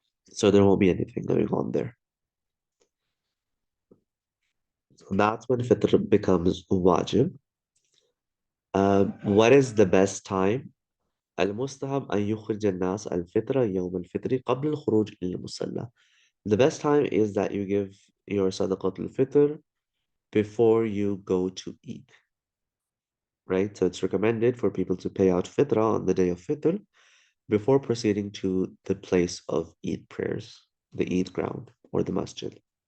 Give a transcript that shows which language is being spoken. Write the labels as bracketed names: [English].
[English] So there won't be anything going on there. So that's when fitr becomes wajib. What is the best time? [Arabic] المستحب أن يخرج الناس الفطر يوم الفطر قبل الخروج إلى المصلى. [English] The best time is that you give your sadaqat al-fitr before you go to eat, right? So it's recommended for people to pay out fitrah on the day of fitr before proceeding to the place of Eid prayers, the Eid ground or the masjid.